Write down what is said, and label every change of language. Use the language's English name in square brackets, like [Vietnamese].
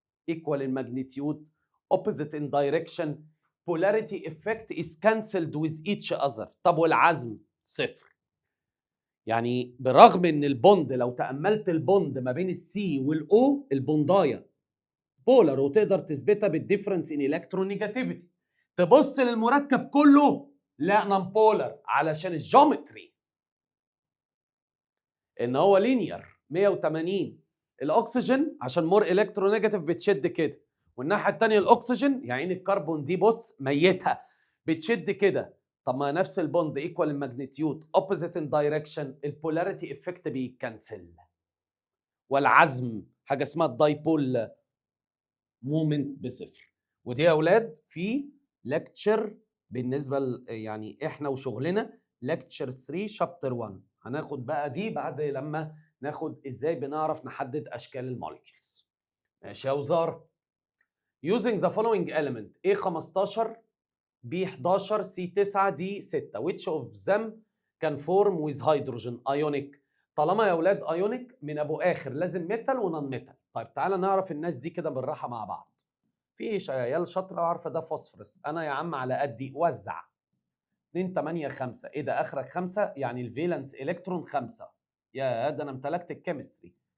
[English] equal in magnitude opposite in direction polarity effect is cancelled with each other. [Arabic] طب والعزم صفر. يعني برغم ان البوند، لو تأملت البوند ما بين السي والاو، البوندايه بولر وتقدر تثبتها بالديفرنس ان الكترونيجاتيفيتي. تبص للمركب كله لا نون بولر، علشان الجيومتري ان هو لينير 180. الاكسجين عشان مور الكترونيجاتيف بتشد كده، والناحيه الثانيه الاكسجين يا عين الكربون دي بص ميتها بتشد كده. طب ما نفس البوند ايكوال الماجنتيود اوبوزيت ان دايركشن، البولاريتي افكت بيتكنسل. والعزم حاجه اسمها الدايبول مومنت بصفر. ودي يا اولاد في لكتشر بالنسبه يعني احنا وشغلنا لكتشر 3 شابتر 1. هناخد بقى دي بعد لما ناخد ازاي بنعرف نحدد اشكال الموليكيولز. ماشي يا وزاره. [English] using the following element A15 B11 C9 D6 which of them can form with hydrogen ionic. [Arabic] طالما يا اولاد ايونيك من ابو اخر لازم ميتال ونون ميتال. طيب تعالى نعرف الناس دي كده بالراحه مع بعض. في عيال شاطره عارفه ده فوسفورس. انا يا عم على قدي وزع 2 8 5. ايه ده اخرك 5؟ يعني الفالنس الكترون 5. يا ده انا امتلكت الكيمستري.